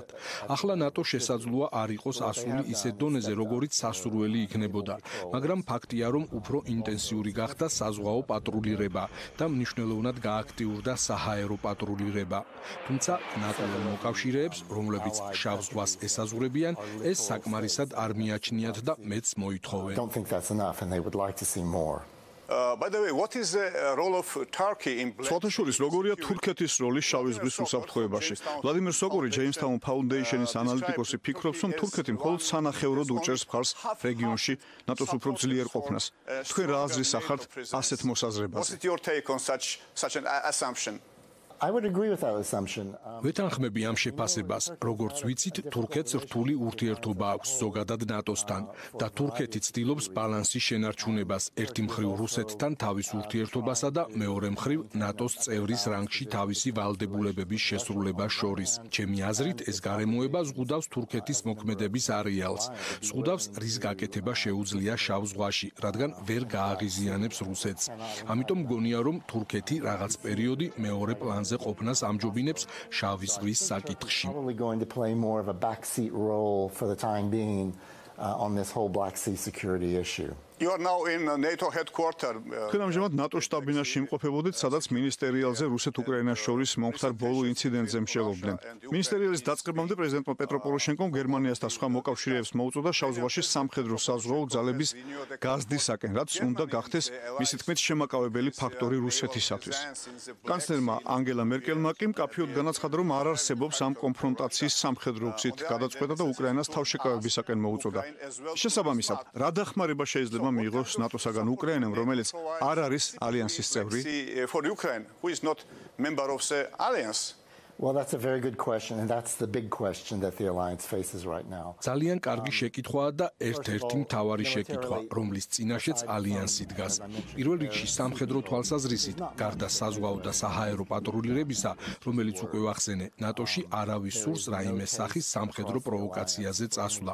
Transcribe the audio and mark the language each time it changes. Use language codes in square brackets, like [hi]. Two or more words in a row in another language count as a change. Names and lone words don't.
[ka] ახლა ნატო შესაძლოა არ იყოს ასული ისეთ დონეზე, როგორიც სასურველი იქნებოდა, მაგრამ ფაქტია, რომ უფრო ინტენსიური გახდა საზღვაო პატრულირება და მნიშვნელოვნად გააქტიურდა საჰაერო პატრულირება. თუმცა ნატოელ მოკავშირეებს, რომლებიც შავ ზღვას ესაზღვრებიან, ეს საკმარისად არ მიაჩნიათ და მეც მოითხოვენ. [en] By the way, what is the role of Turkey in [ka] Სოთაშურის როგორია თურქეთის როლი შავი ზღვის უსაფრთხოებაში? ვლადიმერ სოკორი Jamestown Foundation-ის ანალიტიკოსი ფიქრობს, რომ თურქეთი მხოლოდ სანახევროდ უჭერს მხარს რეგიონში ნატოს უფრო ძლიერ ყოფნას. თქვენ რა აზრის ახართ ასეთ მოსაზრებაზე? [en] What's your take on such an assumption? [ka] ვეთანხმები ამ შეფასებას, როგორც ვიცით, თურქეთს რთული ურთიერთობა აქვს ზოგადად ნატოსთან და თურქეთი ცდილობს ბალანსის შენარჩუნებას ერთი მხრივ რუსეთთან თავის ურთიერთობასა და მეორე მხრივ ნატოს წევრის რანგში თავისი ვალდებულებების შესრულებას შორის. ჩემი აზრით, ეს გარემოება ზღუდავს თურქეთის მოქმედების არეალს, ზღუდავს რის გაკეთება შეუძლია შავ ზღვაში, რადგან ვერ გააღიზიანებს რუსეთს. ამიტომ მგონია, რომ თურქეთი რაღაც პერიოდი მეორე პლანზე ყოფნას ამჯობინებს შავი ზღვის საკითხში. [en] You are now in NATO headquarters. [ka] თქვენ ამჟამად ნატო შტაბ-ბინაში იმყოფებოდით, სადაც მინისტერიალზე რუსეთ-უკრაინას შორის მომხდარ ბოლო ინციდენტზე მსჯელობდნენ. მინისტერიალის დაწყებამდე პრეზიდენტმა პეტრო პოროშენკომ გერმანიას და სხვა მოკავშირეებს მოუწოდა შავ ზღვაში სამხედრო საზღვაო ძალების გაზრდისაკენ, რაც უნდა გახდეს მისი თქმით შემაკავებელი ფაქტორი რუსეთისათვის. კანცლერმა ანგელა მერკელმა კი მკაფიოდ განაცხადა, რომ არ არსებობს ამ კონფრონტაციის სამხედრო გზით გადაწყვეტა და უკრაინას თავშეკავებისაკენ მოუწოდა. შესაბამისად, რა დახმარება შეიძლება მიიღოს ნატოსაგან უკრაინამ, რომელიც არ არის ალიანსის წევრი? [en] For Ukraine, who is not member of the alliance. Well, that's a very good question, and that's the big question that the alliance faces right now. [ka] ძალიან კარგი შეკითხვაა და ერთ-ერთი მთავარი შეკითხვა, რომლის წინაშეც ალიანსი დგას. პირველ რიგში სამხედრო თვალსაზრისით, გარდა საზღვაო და საჰაერო პატრულირებისა, რომელიც უკვე ვახსენე, ნატოში არავის სურს რაიმე სახის სამხედრო პროვოკაციაზე წასვლა.